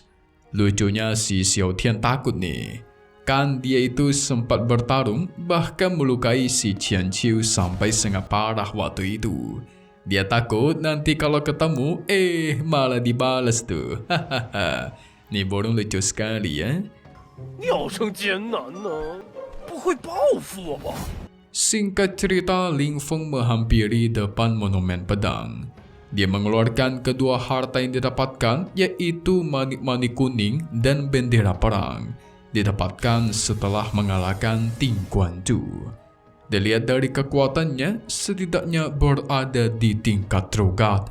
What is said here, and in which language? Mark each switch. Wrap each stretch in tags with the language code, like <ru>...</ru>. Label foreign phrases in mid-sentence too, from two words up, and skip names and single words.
<id>Lucunya si Xiao Tian takut nih. Kan dia itu sempat bertarung, bahkan melukai si Qianqiu sampai sangat parah waktu itu. Dia takut nanti kalau ketemu, malah dibalas tuh. Hahaha. Nih burung lucu sekali ya.</id> <zh>鸟生艰难呢，不会报复我吧？</zh> <id>Singkat cerita, Ling Feng menghampiri depan monumen pedang. Dia mengeluarkan kedua harta yang didapatkan, yaitu manik-manik kuning dan bendera perang. Didapatkan setelah mengalahkan Ting Guanju. Dilihat dari kekuatannya, setidaknya berada di tingkat Trogat.</id>